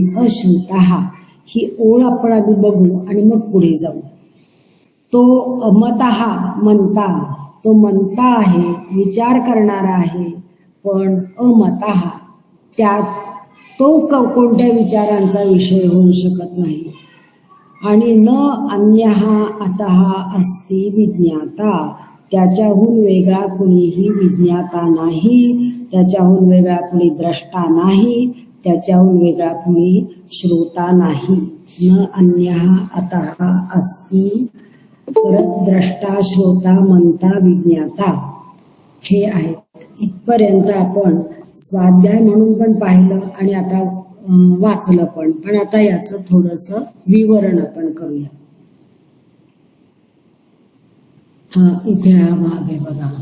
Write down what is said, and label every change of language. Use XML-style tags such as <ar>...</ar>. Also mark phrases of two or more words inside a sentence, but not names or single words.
<mr>अश्रुतः ही ओळ आपण आधी बघू आणि मग पुढे जाऊ. तो अमतः म्हणता, तो म्हणता आहे, विचार करणारा आहे पण अमतः, त्यात तो कोणत्या विचारांचा विषय होऊ शकत नाही.</mr> <sa>आणि न अन्यः अतः अस्ति विज्ञाता,</sa> <mr>त्याच्याहून वेगळा कुणीही विज्ञाता नाही, त्याच्याहून वेगळा कुणी द्रष्टा नाही, त्याच्याहून वेगळा कुणी श्रोता नाही.</mr> <sa>न अन्यः अतः अस्ति,</sa> <mr>परत द्रष्टा, श्रोता, मंता, विज्ञाता हे आहेत. इथपर्यंत आपण स्वाध्याय म्हणून पण पाहिलं आणि आता वाचलं पण आता याचं थोडंसं विवरण आपण करूया. हा इथे हा भाग आहे बघा.</mr>